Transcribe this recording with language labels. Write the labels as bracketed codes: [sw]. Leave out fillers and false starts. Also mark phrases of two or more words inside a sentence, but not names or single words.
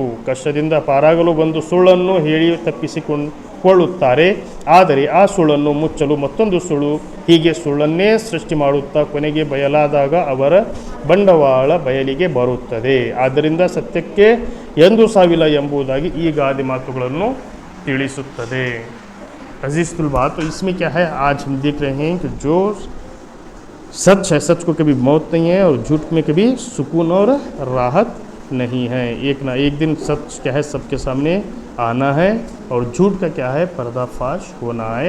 [kn] ಕಷ್ಟದಿಂದ ಪಾರಾಗಲು ಬಂದು ಸುಳ್ಳನ್ನು ಹೇಳಿ ತಪ್ಪಿಸಿಕೊಳ್ಳುತ್ತಾರೆ. ಆದರೆ ಆ ಸುಳ್ಳನ್ನು ಮುಚ್ಚಲು ಮತ್ತೊಂದು ಸುಳ್ಳು, ಹೀಗೆ ಸುಳ್ಳನ್ನೇ ಸೃಷ್ಟಿ ಮಾಡುತ್ತಾ ಕೊನೆಗೆ ಬಯಲಾದಾಗ ಅವರ ಬಂಡವಾಳ ಬಯಲಿಗೆ ಬರುತ್ತದೆ. ಆದ್ದರಿಂದ ಸತ್ಯಕ್ಕೆ ಎಂದೂ ಸಾವಿಲ್ಲ ಎಂಬುದಾಗಿ ಈ ಗಾದೆ ಮಾತುಗಳನ್ನು ತಿಳಿಸುತ್ತದೆ. [hi] अजीज़ तुलबा, तो इसमें क्या है, आज हम देख रहे हैं कि जो सच है, सच को कभी मौत नहीं है और झूठ में कभी सुकून और राहत नहीं है. एक ना एक दिन सच क्या है सबके सामने आना है और झूठ का क्या है पर्दाफाश होना है.